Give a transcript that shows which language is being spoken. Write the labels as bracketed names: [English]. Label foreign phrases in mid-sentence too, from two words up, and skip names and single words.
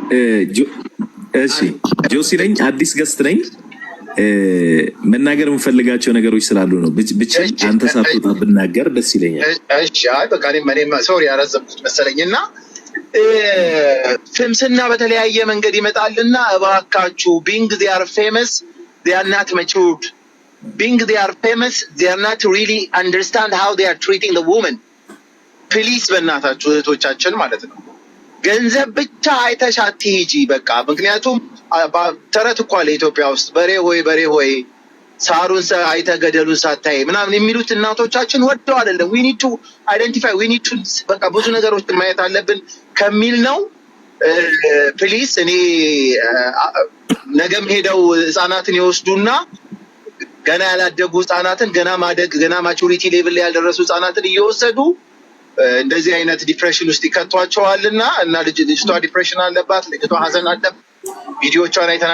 [Amharic] እሺ ጆሲ ነኝ፣ አዲስ ገስት ነኝ። መናገር የምፈልጋቸው ነገሮች ስላሉ ነው። ብቻ አንተ ሳትወጣ ብናገር ደስ ይለኛል። እሺ አይ በቃ እኔም ሶሪ ያረዘምኩት መሰለኝና ፍምስና በተለያየ መንገድ ይመጣልና እባካችሁ [English] being they are famous they are not matured. being they are famous they are not really understand how they are treating the woman. [Amharic] ፕሊስ በእናታችሁ እህቶቻችን ማለት ነው ገንዘብ ብቻ አይተሽ አትሂጂ በቃ። ምክንያቱም ተረት እኮ አለ ኢትዮጵያ ውስጥ በሬ ሆይ ሳሩን አይተህ ገደሉን ሳታይ ምናምን የሚሉት እናቶቻችን ወደው አይደለም። [English] we need to identify we need to [Amharic] በቃ ብዙ ነገሮችን ማየት አለብን ከሚል ነው። ፕሊስ እኔ ነገም ሄደው ህፃናትን ይወስዱና ገና ያላደጉ ህፃናትን ገና [English] maturity level [Amharic] ላይ ያልደረሱ ህፃናትን እየወሰዱ እንደዚህ አይነት ዲፕሬሽን ውስጥ ይከቷቸዋልና እና ልጅቷ ዲፕሬሽን አለባት፣ ልጅቷ ሀዘን አለባት። ቪዲዮቿን አይተን